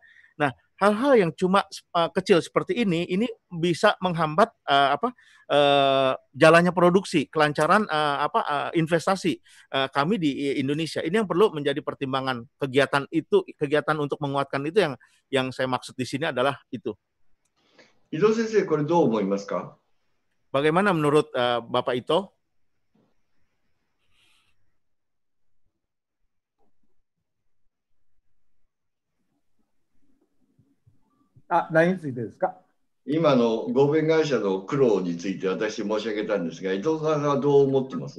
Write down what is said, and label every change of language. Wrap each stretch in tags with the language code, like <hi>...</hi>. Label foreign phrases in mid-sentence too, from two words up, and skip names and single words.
<id>Nah, hal-hal yang cuma kecil seperti ini bisa menghambat jalannya produksi, kelancaran investasi kami di Indonesia. Ini yang perlu menjadi pertimbangan kegiatan untuk menguatkan itu yang saya maksud di sini adalah itu.</id> <ja>伊藤先生、これどう思いますか?</ja> <id>Bagaimana menurut Bapak Ito?</id> <ja>何についてですか? 今の合弁会社の苦労について私申し上げたんですが、伊藤さんはどう思ってます？</ja>